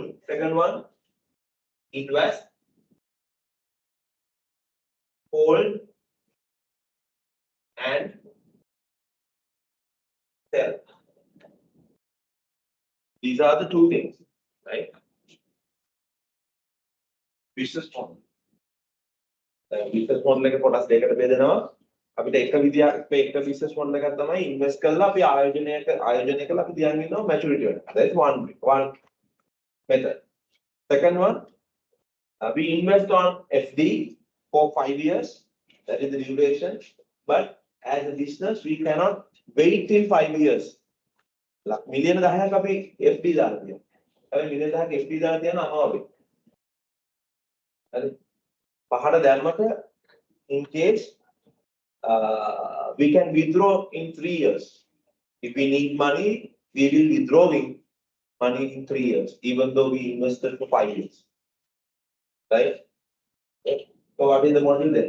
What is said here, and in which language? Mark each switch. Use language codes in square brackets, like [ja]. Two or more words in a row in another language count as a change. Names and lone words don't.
[en] Second one, invest, hold and sell. These are the two things, right? Business model. Business model [si] එක කොටස් දෙකකට බෙදෙනවා. අපිට එක විදියක් මේ එක [en] business model [si] එකක් තමයි invest කරලා අපි ආයෝජනය කරලා අපි තියන් ඉන්නවා maturity වලට. [en] That is one method. Second one, we invest on FD for 5 years. That is the duration. But as a business, we cannot wait till 5 years. [si] Million 10ක් අපි FD දාලා තියෙනවා. හැබැයි million 10ක් FD දාලා තියෙන අමාරුයි. හරි. පහට දැම්මට [en] in case we can withdraw in 3 years. If we need money, we will withdrawing money in 3 years, even though we invested for 5 years. Right? So what is the model then?